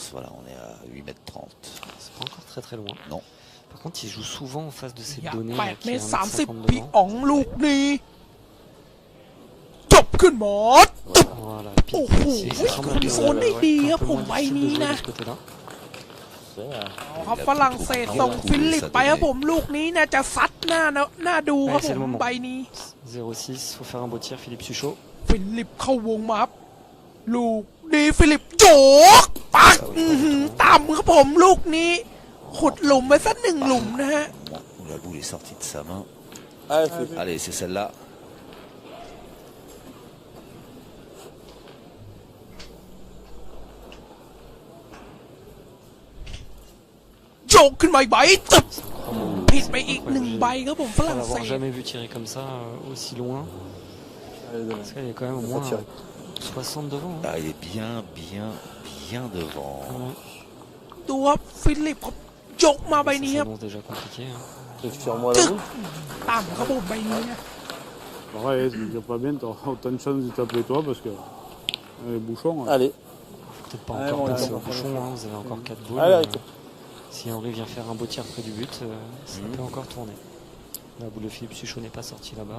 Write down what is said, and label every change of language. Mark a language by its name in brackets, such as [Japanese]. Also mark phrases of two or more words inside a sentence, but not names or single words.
[French] Voilà, on est à 8,30 m. C'est pas encore très très loin. Non. Par contre, il joue souvent en face de ces [Thai] อยาก [French] données. [Thai] 8 เมตร 30 30 พี่อ๋องลูกนี้จบขึ้นหมด [French] Voilà, [Thai] โอ้ [French] pile [Thai] โห [French] précis. Ça semble [Thai] คุม [French] un peu- [Thai] โซนได้ดีครับ [French] un peu [Thai] ผม [French] moins [Thai] ใบ [French] difficile de [Thai] นี้ [French] jouer [Thai] นะ [French] de ce côté-là. [Thai] สวยงาม ครับฝรั่งเศสส่งฟิลิปไปครับผมลูกนี้น่าจะซัดหน้าดูครับผมใบนี้ [French] 0-6, faut faire un beau tir, Philippe Suchot. [Thai] ฟิลิปเข้าวงมาครับลูกนี้ฟิลิปโจกปักต่ำครับผมลูกนี้ ขุดหลุมไปสัก1 หลุมนะฮะ [French] La boule est sortie de sa main. Allez, Allez, c'est celle-là. [Thai] โจกขึ้นมาอีกใบตึบผิดไปอีก1 ใบครับผมฝ [French] Pour [Thai] รั่งเศ [French] l'avoir [Thai] ส [French] jamais vu tirer comme ça aussi loin. Parce qu'il y a quand même au moins 60 devant. Hein. Ah, il est bien devant. [Thai] ดูครับฟิลิปครับโจกมาใบ [French] Ça [Thai] นี้ครับ [French] s'annonce déjà compliqué. Hein. tire-moi la [Thai] จึ๊ก [French] boule. [Thai] ต่ำครับผมใบนี้นะ [French] Pareil, si tu tires pas bien, t'auras autant de chance de taper toi parce que les bouchons. Allez. Peut-être pas Ouais, encore bon, passer il au va bouchon, hein. Vous avez encore 4 boules. Allez, arrête. Si Henri vient faire un beau tir près du but, ça peut encore tourner. La boule de Philippe Suchot n'est pas sortie là-bas.